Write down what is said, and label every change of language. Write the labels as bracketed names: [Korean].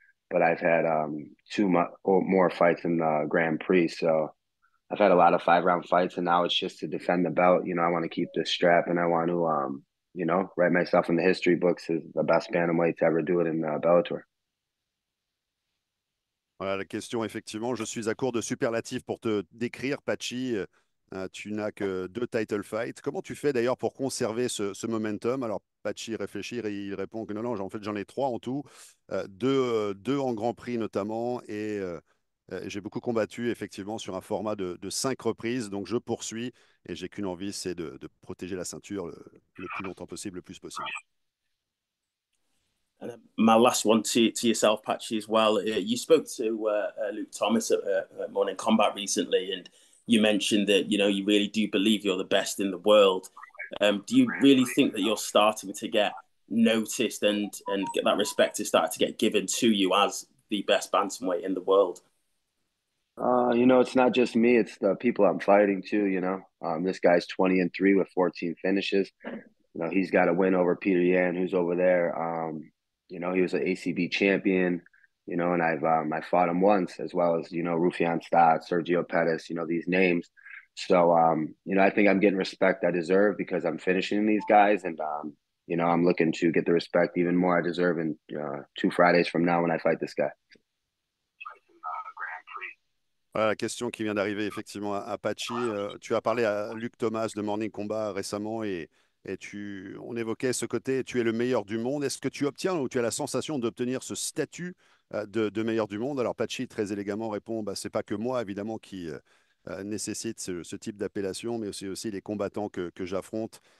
[English] But I've had 2 more fights in the Grand Prix. So I've had a lot of 5-round fights, and now it's just to defend the belt. I want to keep this strap, and I want to, write myself in the history books as the best bantamweight to ever do it in Bellator. [French] Voilà la question, effectivement. Je suis à court de superlatifs pour te décrire, Patchy. Tu n'as que 2 title fights. Comment tu fais d'ailleurs pour conserver ce momentum? Alors, Patchy réfléchit et il répond que non, en fait, j'en ai 3 en tout. 2 en Grand Prix notamment. Et j'ai beaucoup combattu effectivement sur un format de 5 reprises. Donc, je poursuis et j'ai qu'une envie, c'est de protéger la ceinture le plus longtemps possible, le plus possible. [English] My last one to yourself, Patchy, as well. You spoke to Luke Thomas at Morning Combat recently, and you mentioned that you really do believe you're the best in the world. Do you really think that you're starting to get noticed and get that respect to start to get given to you as the best bantamweight in the world? It's not just me; it's the people I'm fighting too. This guy's 20-3 with 14 finishes. He's got a win over Peter Yan, who's over there. He was an ACB champion, and I fought him once, as well as, Rufian Stott, Sergio Pettis, these names. So, I think I'm getting respect I deserve because I'm finishing these guys. And, I'm looking to get the respect even more I deserve in 2 Fridays from now when I fight this guy. [French] Voilà la question qui vient d'arriver effectivement à Patchy. Tu as parlé à Luc Thomas de Morning Combat récemment et on évoquait ce côté, tu es le meilleur du monde. Est-ce que tu obtiens ou tu as la sensation d'obtenir ce statut de meilleurs du monde. Alors Patchy, très élégamment, répond, c'est pas que moi, évidemment, qui nécessite ce type d'appellation, mais c'est aussi les combattants que j'affronte.